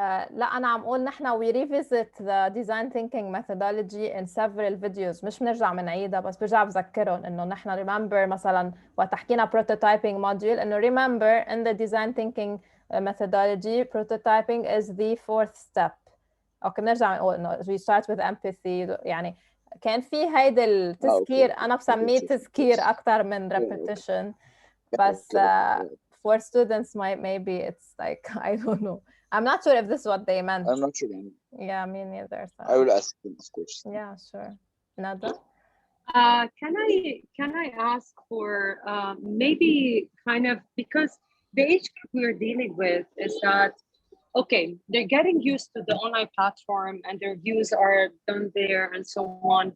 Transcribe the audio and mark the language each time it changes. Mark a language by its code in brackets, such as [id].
[ar] لا أنا عم أقول نحن [en] we revisit the design thinking methodology in several videos [ar] مش بنرجع بنعيدها بس برجع بذكرهم إنه [en] نحن remember [ar] مثلا وقت حكينا [en] prototyping module إنه remember in the design thinking methodology prototyping is the fourth step. [ar] أوكي بنرجع نقول إنه [en] we start with empathy [ar] يعني كان في هيدا التذكير أنا بسميه تذكير أكثر من repetition بس [en] for students maybe it's like I don't know. I'm not sure if this is what they meant. I'm not sure. Yeah, me neither. So. I will ask them, of course. Yeah, sure. Nada? Can I ask for maybe kind of, because the age group we're dealing with is that, okay, they're getting used to the online platform and their views are done there and so on.